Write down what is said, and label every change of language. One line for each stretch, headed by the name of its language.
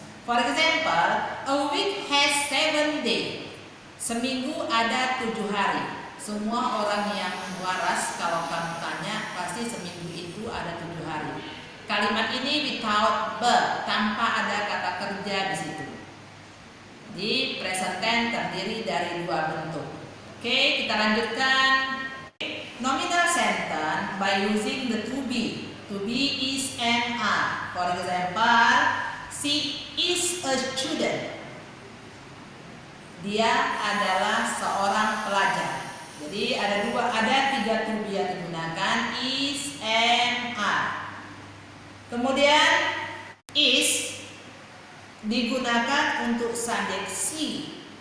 English: For example, a week has 7 days.
Indonesian: Seminggu ada 7 hari. Semua orang yang waras kalau kamu tanya pasti seminggu itu ada 7 hari. Kalimat ini
English: without verb,
Indonesian: tanpa ada kata kerja di situ. Di present tense terdiri dari 2 bentuk. Oke, kita lanjutkan.
English: Nominal sentence by using the to be. To be is and are. For example, she is a student.
Indonesian: Dia adalah seorang pelajar. Jadi ada 3 to be yang digunakan, is and are. Kemudian is digunakan untuk subjek she.